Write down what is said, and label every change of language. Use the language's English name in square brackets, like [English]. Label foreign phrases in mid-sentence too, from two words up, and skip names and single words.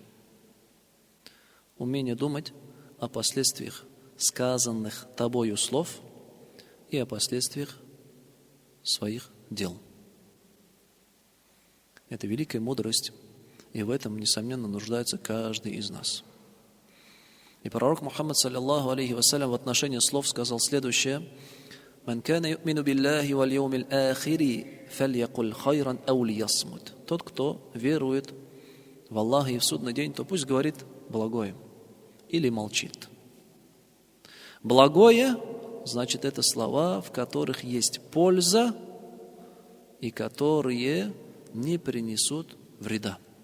[Russian] Умение думать о последствиях сказанных тобою слов и о последствиях своих дел. Это великая мудрость, и в этом, несомненно, нуждается каждый из нас. И пророк Мухаммад, [Arabic] صلى الله عليه وسلم, [Russian] в отношении слов сказал следующее: [Arabic] «من كان يؤمن بالله واليوم الآخر فليقل خيرا أو ليصمت». [Russian] Тот, кто верует в Аллаха и в судный день, то пусть говорит благое или молчит. Благое, значит, это слова, в которых есть польза и которые не принесут вреда.